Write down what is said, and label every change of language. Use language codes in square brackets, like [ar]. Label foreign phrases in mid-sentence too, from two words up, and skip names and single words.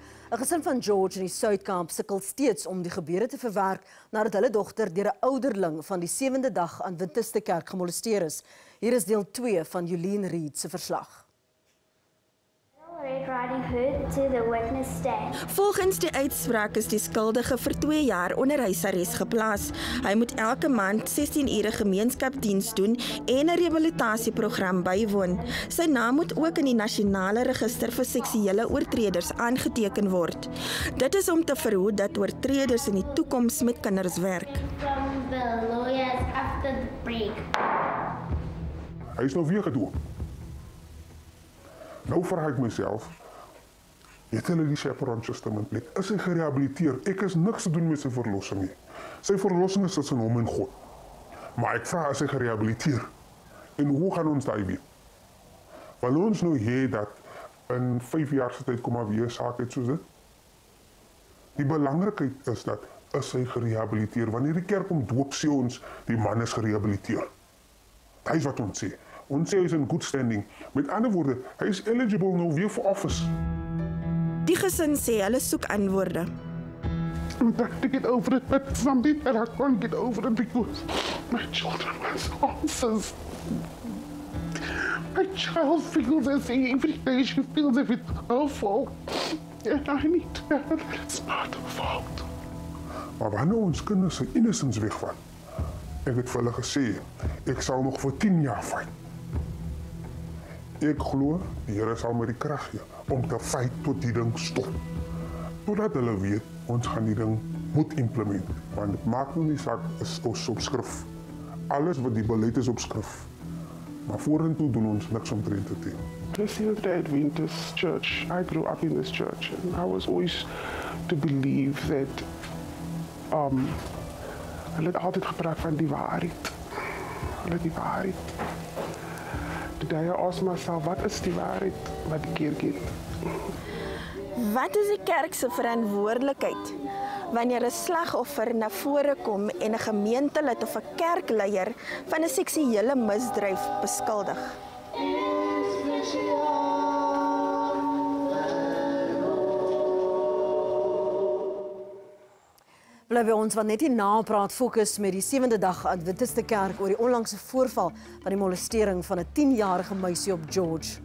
[af] 'n Gesin van George in die Suid-Kaap sukkel steeds om die gebeure te verwerk nadat hulle dogter deur 'n ouderling van die 7de dag Adventiste kerk gemolesteer is. Hier is deel 2 van Jolien Riet se verslag. [en] Red Riding Hood to the witness stand. [af] Volgens die uitspraak is die skuldige vir 2 jaar onder huisarrest geplaas. Hy moet elke maand 16 ure gemeenskapsdiens doen en 'n rehabilitasieprogram bywoon. Sy naam moet ook in die nasionale register vir seksuele oortreders aangeteken word. Dit is om te verhoed dat oortreders in die toekoms met kinders werk. [en] From the lawyers after the break. [af] Hy is nou weer gedoop. Nou vraag ek myself, het hulle die [en] chaperone system [af] in plek? Is hy gerehabiliteer? Ek is niks te doen met sy verlossing nie. Sy verlossing is tussen hom en God. Maar ek vraag, is hy gerehabiliteer? En hoe gaan ons daai weet? Want ons nou hê dat in 5 jaar se tyd kom maar weer saak uit soos dit. Die belangrikheid is dat is hy gerehabiliteer. Wanneer die kerk om doop sê ons, die man is gerehabiliteer. Dit is wat ons sê. Ons sê hy is [en] in good standing. [af] Met ander woorde, hy is eligible nou weer vir office. Die gesin sê hulle soek antwoorde. [en] I'm trying to get over it, but something that I can't get over it because my children want answers. My child feels as if every day she feels as if it's her fault. And I need to know that it's not her fault. [af] Maar wanneer ons kinders se innocence wegvat, ek het vir hulle gesê, ek sal nog vir 10 jaar fight. Ek glo, die Here sal my die krag gee om te fight tot die ding stop. Totdat hulle weet, ons gaan die ding moet implement. Want dit maak nou nie saak is op skrif. Alles wat die beleid is op skrif. Maar vorentoe doen ons niks omtrent dit. [en] The Seventh-day Adventist Church, I grew up in this church and I was always to believe that [af] hulle het altyd gepraat van die waarheid. Hulle die waarheid. [en] Today I ask myself, [af] wat is die waarheid wat die kerk het? Wat is die kerk se verantwoordelikheid wanneer 'n slagoffer na vore kom en 'n gemeentelid of 'n kerkleier van 'n seksuele misdryf beskuldig? Bly by ons, want net hierna praat Fokus met die 7de dag Adventiste Kerk oor die onlangse voorval van die molestering van 'n 10-jarige meisie op George.